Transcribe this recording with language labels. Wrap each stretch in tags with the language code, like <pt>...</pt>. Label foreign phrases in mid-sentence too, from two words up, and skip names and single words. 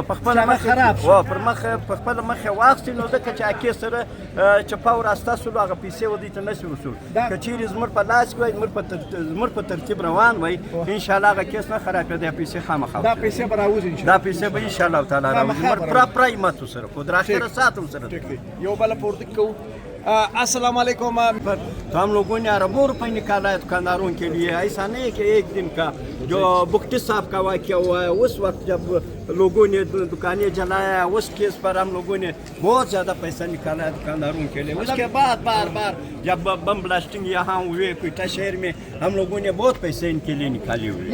<ps>په خپله مخې واخیستل نو ځکه چې هغه کیس سره چپه وراسته سولو هغه پیسې و دوی ته نشي وصول که چیرې زموږ په لاس کې وای زموږ په ترتیب روان وای</ps> <ar>انشاءالله</ar> <ps>هغه کیس نه خرابېده دا پیسې خامخا دا پیسې به راوځي دا پیسې به</ps> <ar>انشاءالله تعالی</ar> <ps>راوځي پوره همت سره خو در آخر ساعت سره یو بل پورته کوو</ps> <ar>السلام علیکم</ar> <ur>تو ہم لوگوں نے اربوں روپے نکالا ہے دکانداروں کے لیے ایسا نہیں ہے کہ ایک دن کا جو بختی صاحب کا واقعہ ہوا ہے اس وقت جب لوگوں نے دکانیں جلایا اس کیس پر ہم لوگوں نے بہت زیادہ پیسہ نکالا ہے دکانداروں کے لیے اس کے بعد بار بار جب</ur> <en>bomb blasting</en> <ur>یہاں ہوئے کوئٹہ شہر میں ہم لوگوں نے بہت پیسے ان کے لیے نکالے ہوئے</ur>